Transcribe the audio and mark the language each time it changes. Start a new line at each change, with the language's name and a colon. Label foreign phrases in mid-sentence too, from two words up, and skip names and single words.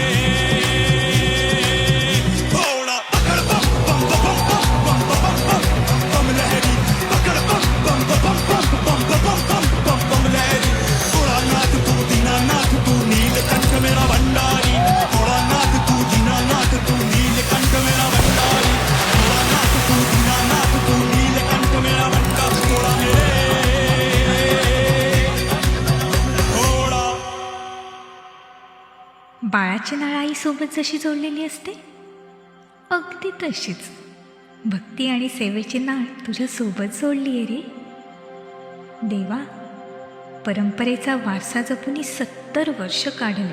Hindi: बोड़ा पकड़ बम बम बम बम बम बम बम लहरी पकड़ बम बम बम बम बम बम बम लहरी बोड़ा नाथ तू दीनानाथ तू नीलकंठ मेरा भंडारी बोड़ा नाथ तू दीनानाथ तू नीलकंठ मेरा भंडारी बोड़ा नाथ तू दीनानाथ तू नीलकंठ मेरा भंडारी बोड़ा मेरे बोड़ा
Marathi: बाळाची नाळ आईसोबत जशी जोडलेली असते अगदी तशीच भक्ती आणि सेवेची नाळ तुझ्यासोबत जोडली आहे रे देवा. परंपरेचा वारसा जपून 70 वर्ष काढले.